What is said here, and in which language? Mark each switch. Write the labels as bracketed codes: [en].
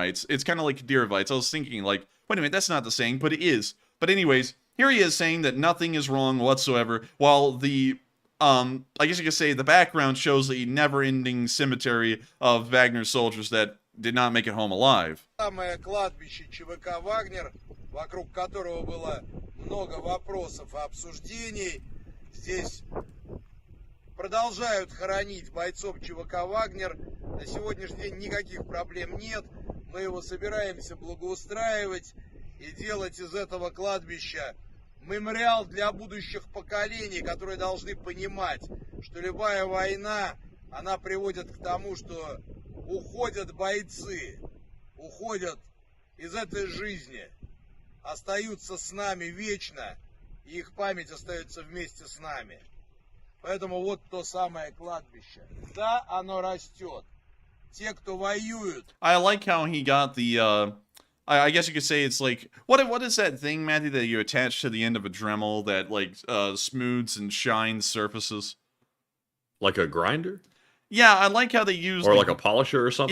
[en] It's kind of like Kadyrhovites. I was thinking, like, wait a minute, that's not the saying, but it is. But anyways, here he is saying that nothing is wrong whatsoever, while the I guess you could say the background shows the never-ending cemetery of Wagner soldiers that did not make it home alive. [ru] Самое кладбище ЧВК «Вагнер», вокруг которого было много вопросов и обсуждений. Здесь продолжают хоронить бойцов ЧВК «Вагнер». На сегодняшний день никаких проблем нет. Мы его собираемся благоустраивать и делать из этого кладбища мемориал для будущих поколений, которые должны понимать, что любая война, она приводит к тому, что уходят бойцы, уходят из этой жизни, остаются с нами вечно, и их память остается вместе с нами. Поэтому вот то самое кладбище. Да, оно растет. Те, кто воюют. [en] I like how he got the, I guess you could say it's like, what is that thing, Matthew, that you attach to the end of a Dremel that, like, smooths and shines surfaces? Like a grinder? Yeah, I like how they use... Or like a polisher or something?